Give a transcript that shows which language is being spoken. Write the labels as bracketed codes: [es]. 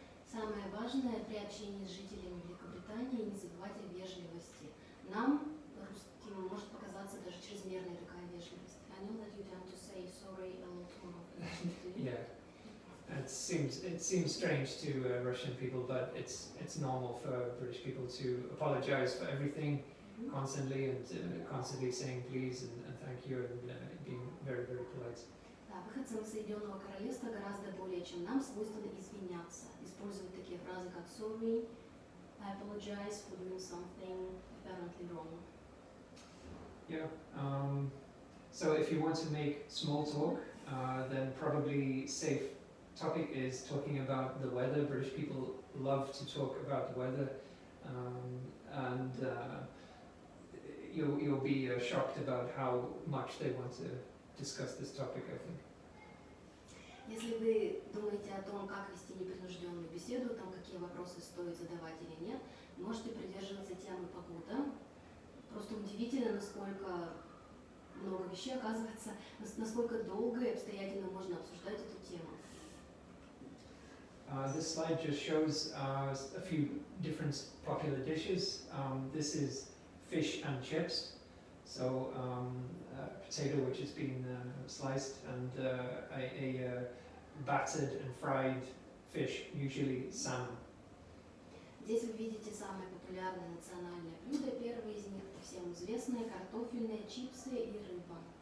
[ru] Самое важное при общении с жителями Великобритании не забывать о вежливости. Нам, русским, может показаться даже чрезмерной такая вежливость. [en] I know that you tend to say sorry a lot more. Yeah, it seems strange to Russian people, but it's normal for British people to apologize for everything constantly and constantly saying please and thank you and being very, very polite. [ru] Да, выходцам Соединенного Королевства гораздо более, чем нам, свойственно извиняться. Использовать такие фразы, как [en] sorry, I apologize for doing something apparently wrong. Yeah. So if you want to make small talk, then probably safe topic is talking about the weather. British people love to talk about the weather, and you'll be shocked about how much they want to discuss this topic, I think. [ru] Если вы думаете о том, как вести непринужденную беседу, о том, какие вопросы стоит задавать или нет, можете придерживаться темы погода. Просто удивительно, насколько много вещей оказывается, насколько долго и обстоятельно можно обсуждать эту тему. [en] This slide just shows a few different popular dishes. This is fish and chips. So potato which has been sliced and a battered and fried fish, usually salmon. [ru] Здесь вы видите самые популярные национальные блюда. Первые из них всем известные: картофельные, чипсы и рыба.